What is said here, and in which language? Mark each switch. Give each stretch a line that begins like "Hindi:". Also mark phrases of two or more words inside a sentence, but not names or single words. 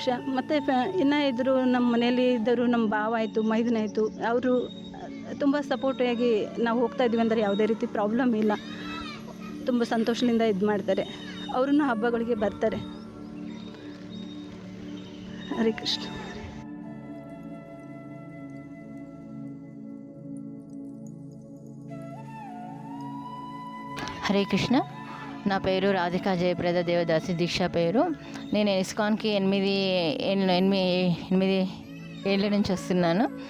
Kannada: ಮತ್ತು ಇನ್ನೂ ಇದ್ದರು ನಮ್ಮ ಮನೆಯಲ್ಲಿ ಇದ್ದರು, ನಮ್ಮ ಭಾವ ಆಯಿತು, ಮೈದುನ ಆಯಿತು, ಅವರು ತುಂಬ ಸಪೋರ್ಟಿಯಾಗಿ ನಾವು ಹೋಗ್ತಾಯಿದ್ದೀವಿ ಅಂದರೆ ಯಾವುದೇ ರೀತಿ ಪ್ರಾಬ್ಲಮ್ ಇಲ್ಲ. ತುಂಬ ಸಂತೋಷದಿಂದ ಇದು ಮಾಡ್ತಾರೆ. ಅವ್ರನ್ನ ಹಬ್ಬಗಳಿಗೆ ಬರ್ತಾರೆ. ಹರೇ ಕೃಷ್ಣ.
Telugu: హరే కృష్ణ. నా పేరు రాధికా జయప్రద దేవదాసి. దీక్ష పేరు. నేను ఇస్కాన్కి 8 ఏళ్ళ నుంచి వస్తున్నాను.